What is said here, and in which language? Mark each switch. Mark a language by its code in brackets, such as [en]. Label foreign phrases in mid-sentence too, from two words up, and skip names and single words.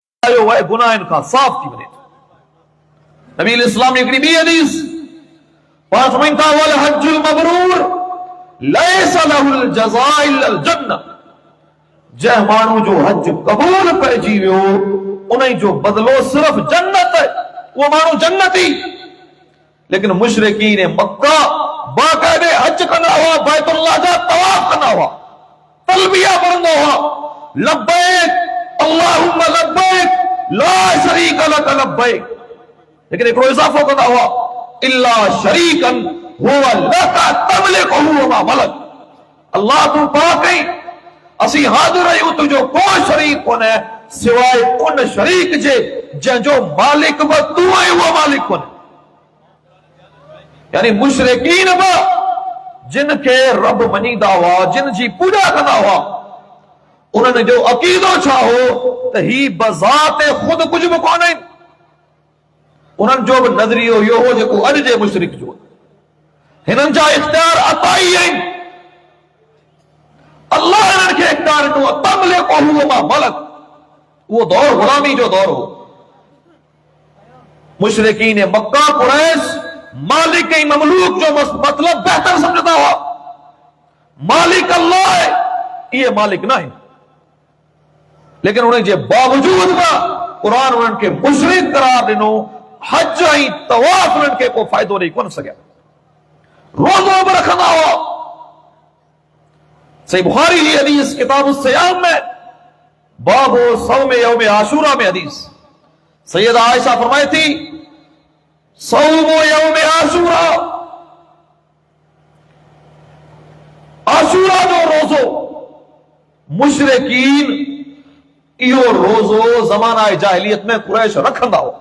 [sd] आयो है गुनाहन का साफ थी बने। नबी इस्लाम ने हिकिड़ी ॿी हदीस पाण फरमाइनि था [ar] والحج المبرور ليس له جزاء إلا الجنة. [sd] जंहिं माण्हू जो हज क़बूल पइजी वियो उन जो बदलो सिर्फ जन्नत है, वो माण्हू जन्नती। लेकिन मुशरिकीन मक्का बाकायदे हज कंदा हुआ, बैतुल्लाह जा तवाफ कंदा हुआ, तलबिया पढ़ंदा हुआ, [ar] لبيك اللهم لبيك لا شريك لك لبيك. [sd] लेकिन हिकिड़ो इज़ाफ़ो कंदा हुआ [ar] إلا شريكا هو لك تملكه وما ملك. [sd] अल्लाह तू पाक है, असी हाज़िर आहियूं तुंहिंजो कोई शरीक कोन्हे सिवाय उन शरीक जे जंहिंजो मालिक बि तू आहीं, उहो मालिक कोन्हे। यानी मुशरिकीन बि जिन खे रब मञींदा हुआ, जिन जी पूॼा कंदा हुआ, उन्हनि जो अक़ीदो छा हो त ही बज़ात खुद कुझु बि कोन्हे। उन्हनि जो बि नज़रियो इहो हो जेको अॼु जे मुशरिक जो। हिननि जा इख्तियार अताई आहिनि, अल्लाह हिननि खे इख्तियार ॾिनो [ar] تملكه وما ملك. [sd] उहो दौर गुलामी जो दौर हो। मुशरिकीन मक्का कुरैश मालिक ऐं ममलूक जो मतलब बेहतर समझदा हुआ। मालिक अल्लाह है, ये मालिक न है। लेकिन उन्हें जे बावजूद बि कुरान उन्हनि खे मुशरिक करार ॾिनो। हज ऐं तवाफ उन्हनि खे को फ़ाइदो ॾेई कोन सघिया। रोज़ो बि रखंदा हुआ। सही बुखारी जी हदीस किताब सियाम में बाबो [ar] صوم يوم عاشوراء [sd] में हदीस सैयदा आयशा फरमाई थी सौम यौम आशूरा, आशूरा जो रोज़ो मुशरिकीन इहो रोज़ो ज़माना जाहिलियत में कुरैश रखंदा हो।